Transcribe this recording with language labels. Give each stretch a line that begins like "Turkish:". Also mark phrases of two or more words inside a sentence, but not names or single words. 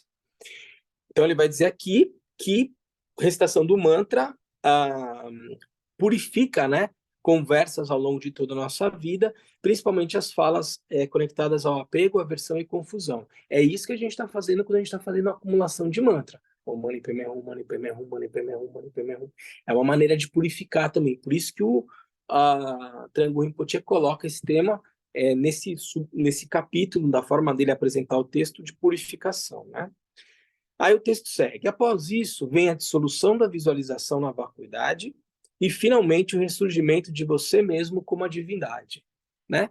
Portuguese: Então ele vai dizer aqui que a recitação do mantra purifica, né, conversas ao longo de toda a nossa vida, principalmente as falas conectadas ao apego, aversão e confusão. É isso que a gente está fazendo quando a gente está fazendo a acumulação de mantra.
Sanskrit: मणि पद्मे हूँ मणि पद्मे हूँ मणि पद्मे हूँ मणि पद्मे हूँ.
Portuguese: É uma maneira de purificar também. Por isso que o Trango Rinpoche coloca esse tema nesse capítulo, da forma dele apresentar o texto de purificação, né? Aí o texto segue. Após isso, vem a dissolução da visualização na vacuidade e, finalmente, o ressurgimento de você mesmo como a divindade, né?